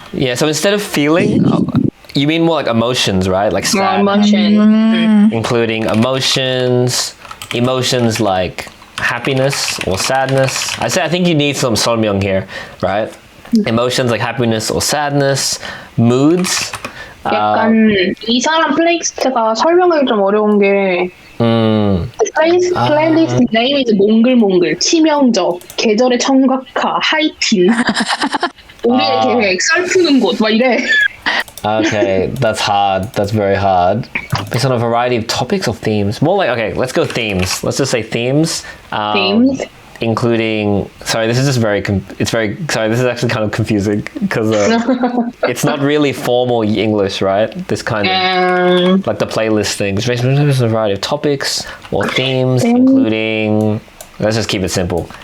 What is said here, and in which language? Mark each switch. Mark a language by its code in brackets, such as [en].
[en] Yeah, so instead of feeling, you mean more like emotions, right? Like sad. Emotion. Including emotions like happiness or sadness. I think you need some 설명 here, right? Emotions like happiness or sadness, moods. [ko] 약간 이 사람 플레이리스트가 설명하기 좀 어려운 게 플레이리스트 네임이 몽글몽글, 치명적, 계절의 청각화, 하이틴, 우리의 계획, 썰푸는 곳, 막 이래. [en] Okay, that's hard. That's very hard. Based on a variety of topics or themes. More like, okay, let's go themes. Let's just say themes. Themes. Including, sorry, this is just this is actually kind of confusing because it's not really formal English, right? This kind of, like the playlist thing. It's based on a variety of topics or themes, including, let's just keep it simple.